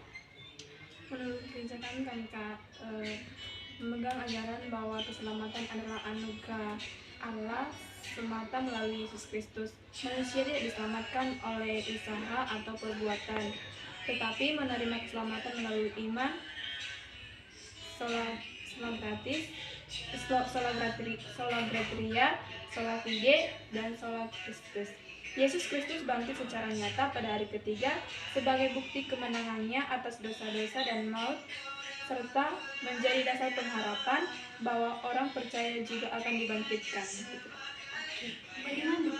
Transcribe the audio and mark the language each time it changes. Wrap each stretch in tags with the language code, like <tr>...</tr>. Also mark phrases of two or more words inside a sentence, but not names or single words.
<id>Menurut gereja kami kan Kak, memegang ajaran bahwa keselamatan adalah anugerah Allah semata melalui Yesus Kristus. Manusia tidak diselamatkan oleh usaha atau perbuatan, tetapi menerima keselamatan melalui iman,</id> <la>sola gratis, sola gratia, sola fide,</la> <id>dan</id> <la>sola Kristus.</la> <id>Yesus Kristus bangkit secara nyata pada hari ketiga sebagai bukti kemenangannya atas dosa-dosa dan maut, serta menjadi dasar pengharapan bahwa orang percaya juga akan dibangkitkan. Bagaimana?</id>